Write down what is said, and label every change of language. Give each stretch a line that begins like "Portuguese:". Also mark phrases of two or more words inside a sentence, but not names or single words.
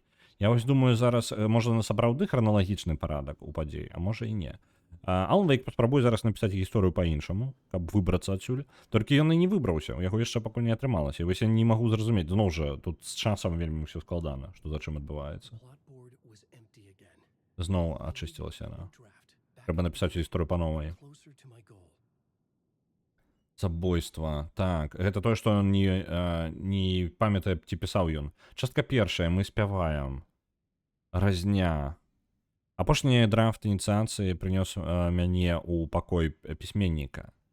Belarusian: Я вось думаю, зараз можа сапраўды храналагічны парадак у падзеі, а можа і не. Алан Вейк паспрабуе зараз напісаць гісторыю па-іншаму, каб выбрацца адсюль. Толькі ён і не выбраўся, у яго яшчэ пакуль не атрымалася. І вось я не магу зразумець, зноў жа, тут з часам вельмі ўсё складана, што за чым адбываецца.
English: Plotboard was empty again.
Belarusian: Зноў ачысцілася яна.
English: Draft. Back
Belarusian: Трэба напісаць гісторыю па новай.
English: closer to my goal.
Belarusian: Забойства. Так, гэта тое, што ён не памятае, ці пісаў ён. Частка першая, мы спяваем. Разня. Апошні драфт ініцыяцыі прынёс мяне ў пакой пісьменніка.